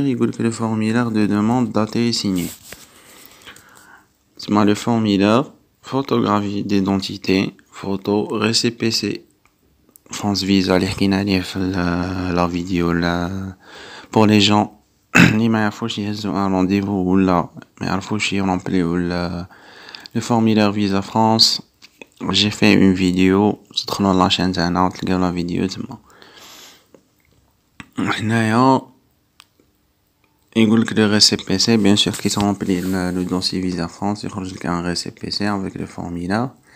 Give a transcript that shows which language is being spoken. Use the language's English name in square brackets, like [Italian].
[French] يقولك le formulaire de demande daté et signé. c'est le formulaire photographie d'identité photo récépissé France Visa [Arabic] اللي حكينا عليه في [French] la vidéo pour les gens [Arabic] اللي ما يعرفوش يهزو [French] un rendez-vous ولا ما يعرفوش يرمبليو le formulaire Visa France. j'ai fait une vidéo [Arabic] تدخلوا لا شين تاعنا وتلقاو لا فيديو تما. [French] هنايا يقولك le récépissé bien sûr كي ترمبلي le dossier Visa France يخرج لك un récépissé avec le formulaire.